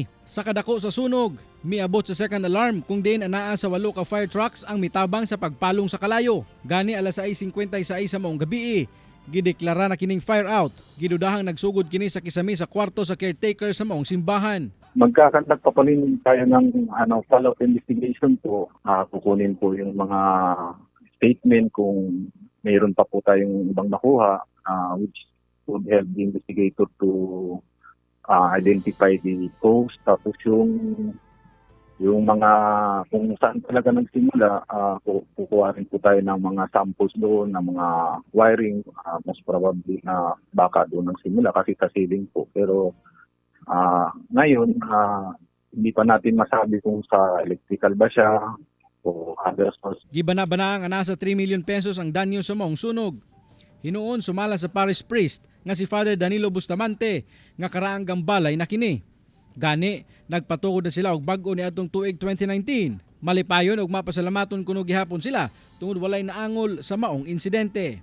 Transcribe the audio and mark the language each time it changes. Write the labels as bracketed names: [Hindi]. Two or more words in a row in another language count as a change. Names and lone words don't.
[Cebuano] Sa kadako sa sunog, miabot sa [English] second alarm [Cebuano] kung diin anaa sa 8 ka [English] fire trucks [Cebuano] ang mitabang sa pagpalong sa kalayo. Gani alas 6:56 sa maong gabi, gideklara na kining [English] fire out. [Cebuano] Gidudahang nagsugod kini sa kisami sa kwarto sa caretaker sa maong simbahan. [Filipino] Magkakandak pa rin tayo ng [English] follow-up investigation [Filipino] po. Kukunin po yung mga statement kung mayroon pa po tayong ibang nakuha [English] which would help the investigator to identify the cause. [Filipino] Tapos yung mga kung saan talaga nagsimula, kukuha rin po tayo ng mga samples doon, ng mga wiring, [English] most probably [Filipino] na baka doon nagsimula kasi kasiling po. Pero ngayon, hindi pa natin masabi kung sa electrical ba siya o [English] other source. [Cebuano] Gibana-bana nga nasa 3 [English] million pesos [Cebuano] ang danyo sa maong sunog. Hinuon sumala sa [English] parish priest [Cebuano] nga si Father Danilo Bustamante nga karaang gambalay na kini. Gani, nagpatukod na sila og bag-o ni atong tuig 2019. Malipayon og mapasalamaton kuno gihapon sila tungod walay naangol sa maong insidente.